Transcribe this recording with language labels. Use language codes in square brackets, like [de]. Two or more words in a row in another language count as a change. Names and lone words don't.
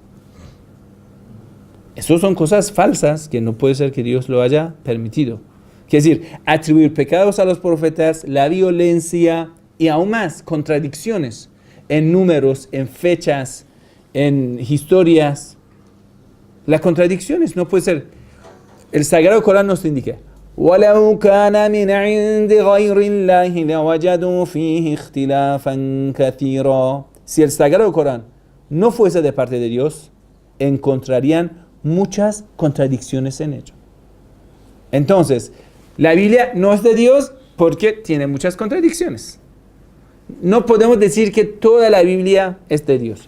[es] Esas son cosas falsas que no puede ser que Dios lo haya permitido. Es decir, atribuir pecados a los profetas, la violencia y aún más contradicciones en números, en fechas, en historias. Las contradicciones no puede ser. El Sagrado Corán nos indica: [ar] وَلَوْ كَانَ مِنْ عِنْدِ غَيْرِ اللَّهِ لَوَجَدُوا فِيهِ اخْتِلَافًا كَثِيرًا. [es] Si el Sagrado Corán no fuese de parte de Dios, encontrarían muchas contradicciones en ello. Entonces, la Biblia no es de Dios porque tiene muchas contradicciones. No podemos decir que toda la Biblia es de Dios.